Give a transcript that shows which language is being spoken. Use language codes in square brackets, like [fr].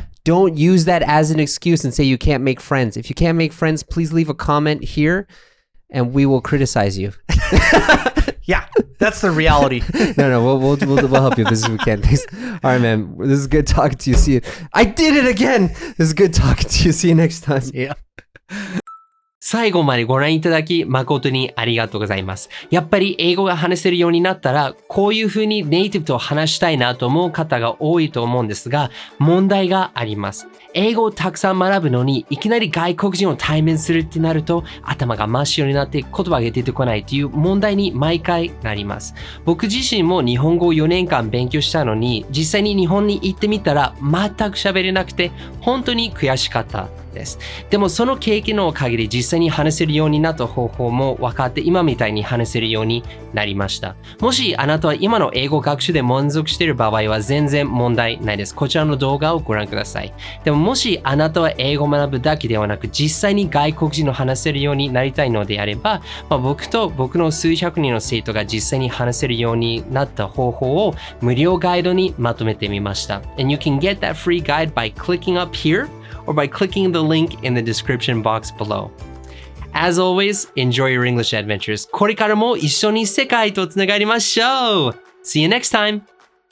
[en] Don't use that as an excuse and say you can't make friends. If you can't make friends, please leave a comment here and we will criticize you. That's the reality. No, we'll help you as best as we can. Thanks. All right, man. This is good talking to you. See you. I did it again. This is good talking to you. See you next time. [ja] 最後までご覧いただき誠にありがとうございます。やっぱり英語が話せるようになったら、こういう風にネイティブと話したいなと思う方が多いと思うんですが、問題があります。英語をたくさん学ぶのに、いきなり外国人を対面するってなると、頭が真っ白になって言葉が出てこないという問題に毎回なります。僕自身も日本語を4年間勉強したのに、実際に日本に行ってみたら全く喋れなくて、本当に悔しかったです。でもその経験のおかげで実際に話せるようになった方法も分かって、今みたいに話せるようになりました。もしあなたは今の英語学習で満足している場合は全然問題ないです。こちらの動画をご覧ください。でももしあなたは英語を学ぶだけではなく、実際に外国人の話せるようになりたいのであれば、僕と僕の数百人の生徒が実際に話せるようになった方法を無料ガイドにまとめてみました。 [en] And you can get that free guide by clicking up here or by clicking the link in the description box below. As always, enjoy your English adventures. [ja] これからも一緒に世界とつながりましょう. [en] See you next time!